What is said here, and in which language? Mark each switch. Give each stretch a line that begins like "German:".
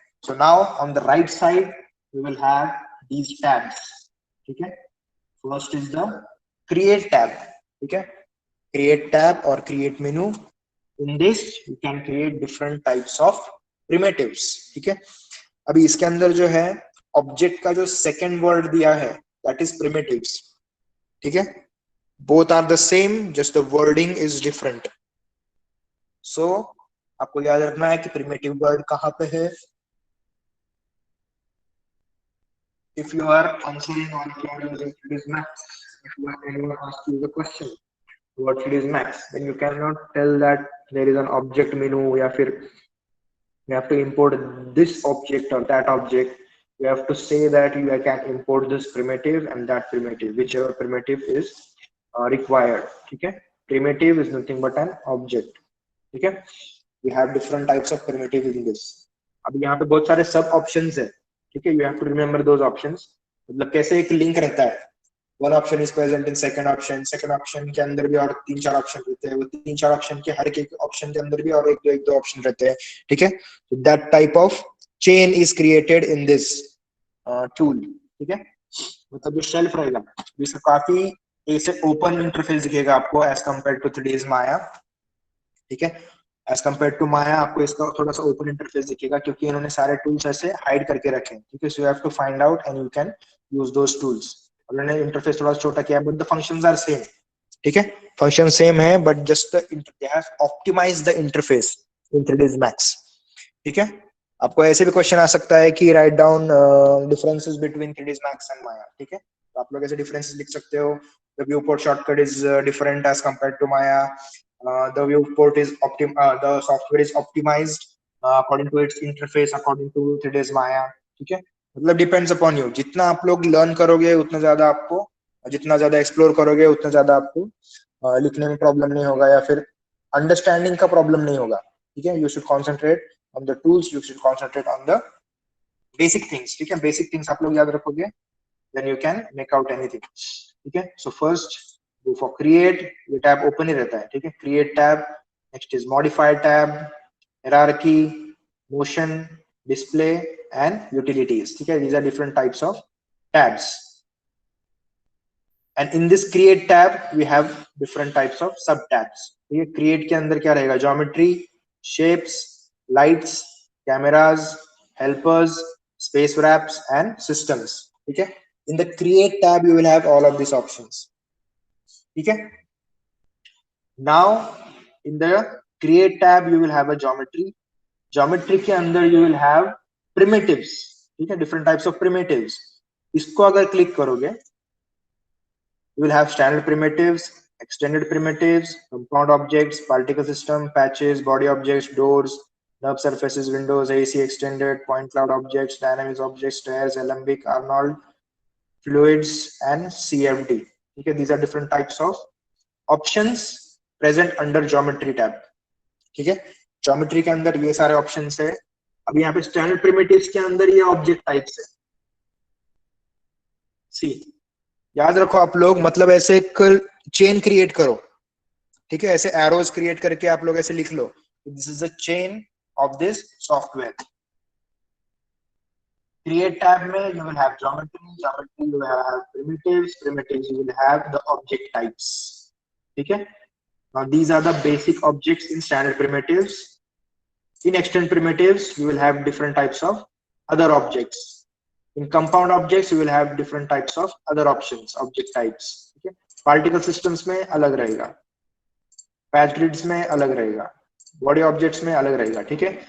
English: So now on the right side we will have these tabs,
Hindi: ठीक है।
English: First is the create tab,
Hindi: ठीक है,
English: create tab or create menu. In this you can create different types of primitives,
Hindi: ठीक है। अभी इसके अंदर जो है ऑब्जेक्ट का जो सेकेंड वर्ड दिया है
English: that is primitives,
Hindi: ठीक है।
English: Both are the same, just the wording is different.
Hindi: So आपको याद रखना है कि प्रिमिटिव वर्ड कहाँ पे है।
English: If you are answering on Claude using Fides Max, if anyone asks you the question what Fides Max, then you cannot tell that there is an object menu
Hindi: या फिर
English: you have to import this object or that object. You have to say that you can import this primitive and that primitive, whichever primitive is required,
Hindi: ठीक है।
English: Primitive is nothing but an object,
Hindi: ठीक है।
English: We have different types of primitive in this.
Hindi: अब यहाँ पे बहुत सारे सब ऑप्शंस है, ठीक है।
English: You have to remember those options.
Hindi: मतलब कैसे एक लिंक रहता है,
English: one option is present in second option
Hindi: के अंदर भी और तीन चार ऑप्शन रहते हैं, वो तीन चार ऑप्शन के हर एक ऑप्शन के अंदर भी और एक दो ऑप्शन रहते हैं, ठीक है।
English: तो that type of chain is created in this tool,
Hindi: ठीक है। मतलब जो शेल्फ रहेगा जिसका काफी ऐसे ओपन इंटरफेस दिखेगा आपको
English: as compare to
Hindi: 3ds माया, ठीक है। एज कम्पेयर टू माया आपको इसका थोड़ा सा ओपन इंटरफेस दिखेगा क्योंकि इन्होंने सारे टूल्स ऐसे हाइड करके रखे हैं, ठीक है।
English: So you have to find out and you can use those tools.
Hindi: उन्होंने इंटरफेस थोड़ा छोटा किया
English: But the functions are same, ठीक है। Function same है but just they have optimized the interface in 3ds Max,
Hindi: ठीक है। आपको ऐसे भी क्वेश्चन आ सकता है कि
English: right down differences between 3ds Max and Maya,
Hindi: ठीक है। तो आप लोग ऐसे डिफरेंसेस लिख सकते हो।
English: The viewport shortcut is different as compared to Maya. The viewport is the software is optimized according to its interface according to 3ds Maya,
Hindi: ठीक है। मतलब डिपेंड्स अपॉन यू, जितना आप लोग लर्न करोगे उतना ज्यादा आपको, जितना ज्यादा एक्सप्लोर करोगे उतना ज्यादा आपको लिखने में प्रॉब्लम नहीं होगा या फिर अंडरस्टैंडिंग का प्रॉब्लम नहीं होगा, ठीक है।
English: you should concentrate on the
Hindi: tools, you should concentrate on the
English: basic things, ठीक है, basic things
Hindi: आप लोग याद रखोगे,
English: Then you can make out anything, ठीक है। So first go for create,
Hindi: ये टैब ओपन ही रहता है,
English: ठीक है, create tab. Next is modify tab, hierarchy, motion, display and utilities,
Hindi: ठीक है,
English: these are different types of tabs. And in this create tab we have different types of sub tabs.
Hindi: ठीक है, create के अंदर क्या रहेगा, geometry, shapes, lights, cameras, helpers, space wraps and systems, ठीक है।
English: in the create tab you will have all of these options,
Hindi: ठीक है।
English: now in the create tab you will have a geometry
Hindi: के अंदर
English: you will have primitives,
Hindi: ठीक है,
English: different types of primitives.
Hindi: इसको अगर क्लिक करोगे
English: you will have standard primitives, extended primitives, compound objects, particle system, patches, body objects, doors, nerve surfaces, windows, AC extended, point cloud objects, dynamics objects, stairs, alembic, Arnold, fluids, and CFD. Okay, these are different types of options present under geometry tab.
Hindi: ठीक है, geometry के अंदर ये सारे options है। अब यहाँ पे standard primitives के अंदर ये object types है। See, याद रखो आप लोग, मतलब ऐसे एक चेन क्रिएट करो, ठीक है, ऐसे एरोज क्रिएट करके आप लोग ऐसे लिख लो,
English: This is the chain of this software. Create tab में you will have geometry you will have primitives you will have the object types,
Hindi: ठीक है।
English: now these are the basic objects in standard primitives. in extended primitives you will have different types of other objects. in compound objects you will have different types of other options, object types,
Hindi: ठीक है। particle systems में अलग रहेगा, patch grids में अलग रहेगा, body objects में अलग रहेगा, ठीक है।